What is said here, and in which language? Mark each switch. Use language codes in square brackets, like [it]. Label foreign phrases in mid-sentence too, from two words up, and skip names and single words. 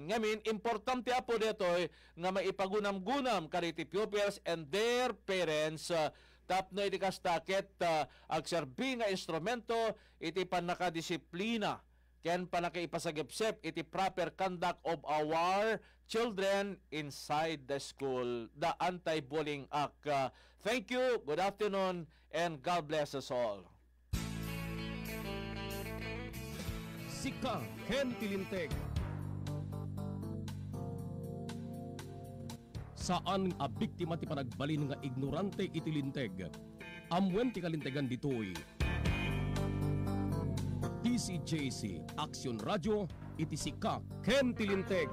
[ilo] Ngamin, importante [tl] po dito [ilo] nga maipagunam-gunam kaditi [en] pupils and their parents [ilo] tapno iti kastakit agserbi nga instrumento iti panakadisiplina ken panakaipasagipsep iti [en] proper conduct of our children inside the school, [ilo] the Anti-Bullying Act. [en] Thank you, good afternoon, and God bless us all. [ilo] Sika Ken ti Linteg. Saan a biktima ti panagbalin nga ignorante iti linteg? Amwen ti kalintegan ditoy. DCJC Action Radio iti Sika Ken ti Linteg.